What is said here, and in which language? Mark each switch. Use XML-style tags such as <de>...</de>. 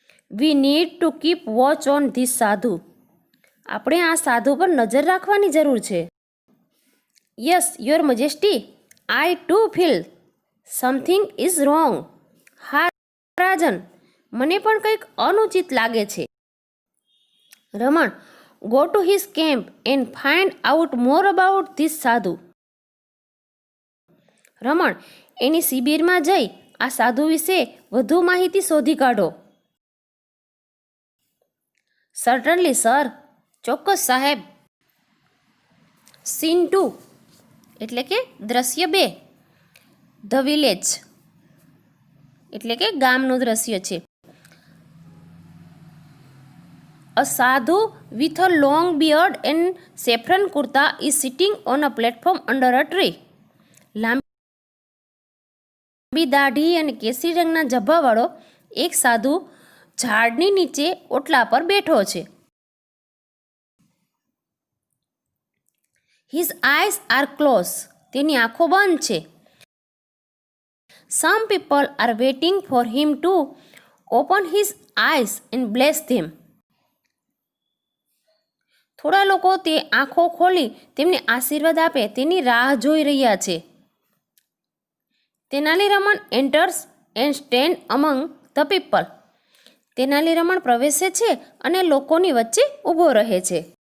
<en>We need to keep watch on this sadhu.</en> <gu>આપણે આ સાધુ પર નજર રાખવાની જરૂર છે.</gu> <en>Yes your majesty, I too feel something is wrong.</en> <gu>હા રાજન, મને પણ કંઈક અનુચિત લાગે છે. રમણ,</gu> <en>go to his camp and find out more about this sadhu.</en> <gu>રમણ, એની શિબિરમાં જઈ આ સાધુ વિશે વધુ માહિતી શોધી કાઢો.</gu> <en>certainly sir,</en> <gu>ચોક્કસ સાહેબ. સીન 2 એટલે કે દ્રશ્ય 2, ધ વિલેજ એટલે કે ગામનું દ્રશ્ય છે.</gu> <en>A sadhu with a long beard and saffron kurta is sitting on a platform under a tree.</en> <gu>લાંબી દાઢી અને કેસરી રંગના જબ્બાવાળો એક સાધુ ઝાડની નીચે ઓટલા પર બેઠો છે.</gu> <en>His eyes are closed.</en> <gu>તેની આંખો બંધ છે.</gu> <en>Some people are waiting for him to open his eyes and bless them.</en> <gu>થોડા લોકો તે આંખો ખોલી તેમને આશીર્વાદ આપે તેની રાહ જોઈ રહ્યા છે.</gu> <en>Tenali Raman enters and stand among the people.</en> <gu>Tenali રમણ પ્રવેશે છે અને લોકોની વચ્ચે ઊભો રહે છે.</gu>